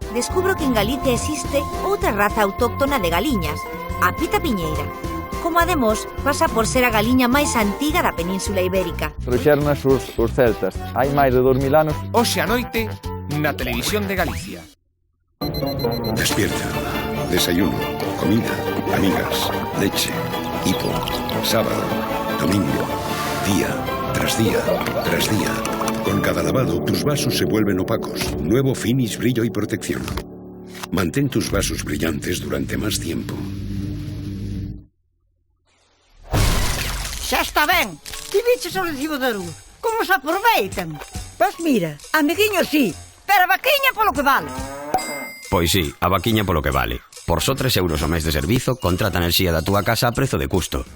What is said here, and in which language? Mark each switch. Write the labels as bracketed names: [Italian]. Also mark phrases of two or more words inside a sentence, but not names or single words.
[Galician] Descubro que en Galicia existe outra raza autóctona de galiñas, a pita piñeira. Como ademais pasa por ser a galiña máis antiga da Península Ibérica. Trouxernas os celtas, hai máis de 2000 anos. Hoxe a noite, na Televisión de Galicia. [Spanish] Despierta, desayuno, comida, amigas, leche, hipo, sábado, domingo, día tras día tras día. Con cada lavado, tus vasos se vuelven opacos. Nuevo Finish Brillo y Protección. Mantén tus vasos brillantes durante más tiempo. [Galician] Xa está ben. Ti viches o recibo da luz. Como se aproveitan? Pois mira, amiguinho sí, pero a vaquiña polo que vale. Pois sí, a vaquiña polo que vale. Por só 3 euros ao mes de servizo, contrata enerxía da túa casa a prezo de custo.